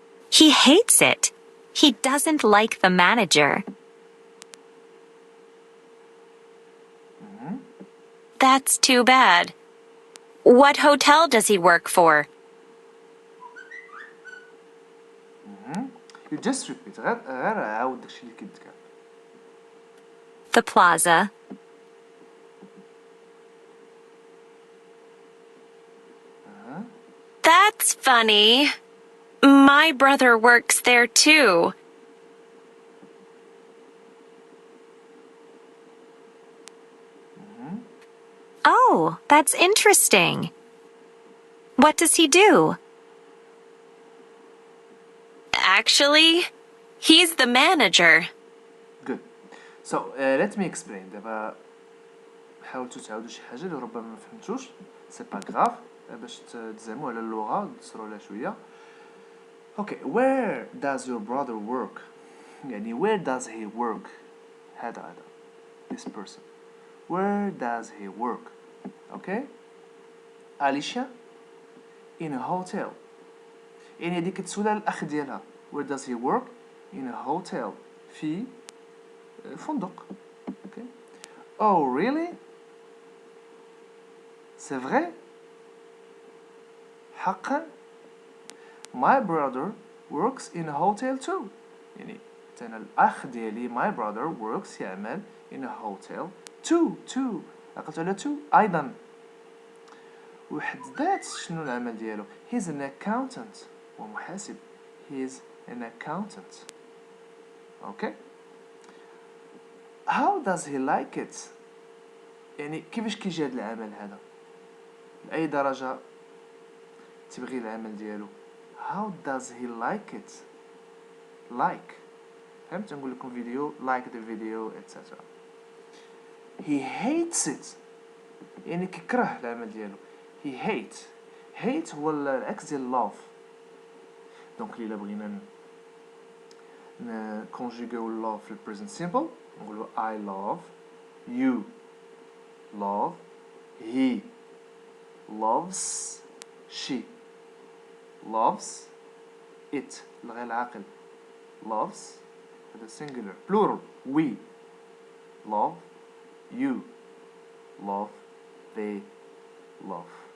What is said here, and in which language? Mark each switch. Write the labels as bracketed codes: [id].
[en] He hates it. He doesn't like the manager. That's too bad. What hotel does he work for? You just repeat. [ar] غير عاود داكشي اللي كيتقال. [en] The plaza. That's funny. My brother works there too. Oh, that's interesting. What does he do? Actually, he's the manager. Good. So let me explain. [ar] دابا حاولتوا تعاودوا شي حاجة اللي ربما ما فهمتوش. سي با غراف باش تزعموا على اللغة وتسروا عليها شوية. [en] Okay, where does your brother work? [ar] يعني [en] where does he work? [ar] هذا [en] this person. Where does he work? Okay? Alicia in a hotel. [ar] يعني هذيك كتسول على الأخ ديالها. [en] Where does he work? In a hotel. [ar] في فندق. [en] Okay? Oh, really? [fr] C'est vrai? [ar] حقا? [en] My brother works in a hotel too. [ar] يعني أنا الأخ ديالي [en] my brother works [ar] يعمل [en] in a hotel too. [ar] عقلت على too أيضا. وحدات شنو العمل ديالو؟ [en] He's an accountant. [ar] هو محاسب. [en] He's an accountant. Okay? How does he like it? [ar] يعني كيفاش كيجي هاد العمل هذا؟ لأي درجة تبغي العمل ديالو؟ [en] How does he like it? Like. [ar] فهمت؟ نقول لكم فيديو [en] like the video etc. He hates it. [ar] يعني كيكره العمل ديالو. [en] He hate [ar] هو العكس ديال [en] love. دونك إلا بغينا conjuguer love في present simple نقولوا I love, you love, he loves, she loves, it الغير العاقل loves هذا singular plural we love, you love, they love.